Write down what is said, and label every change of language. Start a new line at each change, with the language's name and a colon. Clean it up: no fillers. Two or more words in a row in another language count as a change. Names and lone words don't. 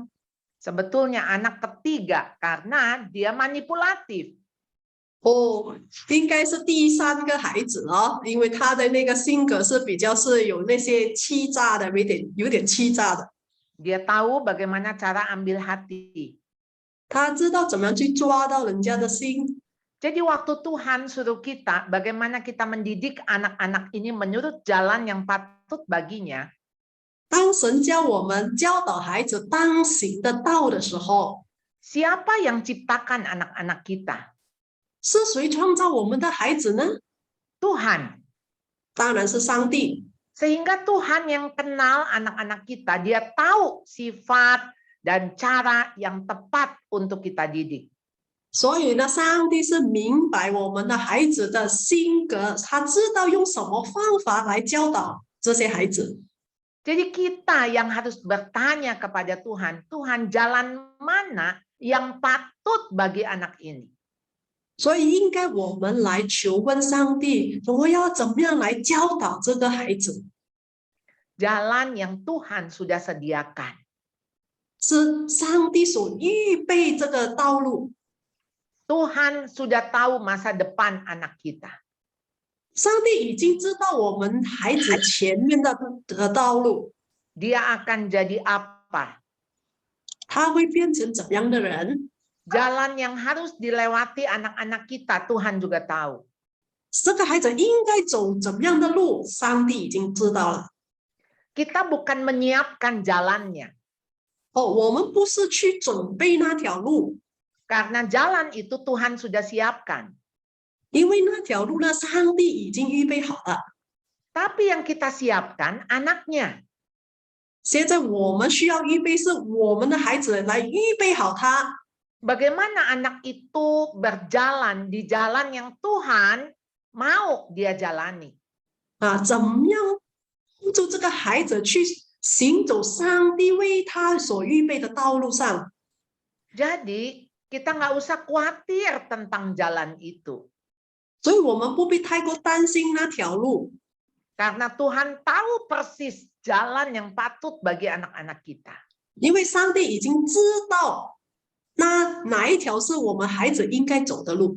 Indonesian: Sebetulnya anak ketiga karena dia manipulatif.
Chinese: 应该是第3个孩子因为他的那个性格是比较是有那些欺诈的，有点欺诈的。
Indonesian: Dia tahu bagaimana cara ambil hati.
Chinese: 他知道怎么样去抓到人家的心。
Indonesian: Jadi waktu Tuhan suruh kita, bagaimana kita mendidik anak-anak ini menurut jalan yang patut baginya.
Chinese: 当神教我们教导孩子当行的道的时候，
Indonesian: Siapa yang ciptakan anak-anak kita?
Chinese: 是谁创造我们的孩子呢？
Indonesian: Tuhan.
Chinese: 当然是上帝。
Indonesian: Sehingga Tuhan yang kenal anak-anak kita, dia tahu sifat dan cara yang tepat untuk kita didik.
Chinese: 所以呢，上帝是明白我们的孩子的性格，他知道用什么方法来教导这些孩子。
Indonesian: Jadi kita yang harus bertanya kepada Tuhan, Tuhan jalan mana yang patut bagi anak ini?
Chinese: 所以应该我们来求问上帝，我要怎么样来教导这个孩子？
Indonesian: Jalan yang Tuhan sudah sediakan.
Chinese: 是上帝所预备这个道路。
Indonesian: Tuhan sudah tahu masa depan anak kita.
Chinese: 上帝已经知道我们孩子前面的道路，
Indonesian: Dia akan jadi apa?
Chinese: 他会变成怎样的人？
Indonesian: Jalan yang harus dilewati anak-anak kita, Tuhan juga tahu.
Chinese: 这个孩子应该走怎么样的路，上帝已经知道了。
Indonesian: Kita bukan menyiapkan jalannya.
Chinese: 我们不是去准备那条路，
Indonesian: Karena jalan itu Tuhan sudah siapkan.
Chinese: 因为那条路呢，上帝已经预备好了。
Indonesian: Tapi yang kita siapkan anaknya.
Chinese: 现在我们需要预备，是我们的孩子来预备好他。
Indonesian: Bagaimana anak itu berjalan di jalan yang Tuhan mau dia jalani.
Chinese: 怎么样帮助这个孩子去行走上帝为他所预备的道路上。
Indonesian: Jadi kita nggak usah khawatir tentang jalan itu.
Chinese: 所以我们不必太过担心那条路，
Indonesian: Karena Tuhan tahu persis jalan yang patut bagi anak-anak kita.
Chinese: 因为上帝已经知道哪一条是我们孩子应该走的路。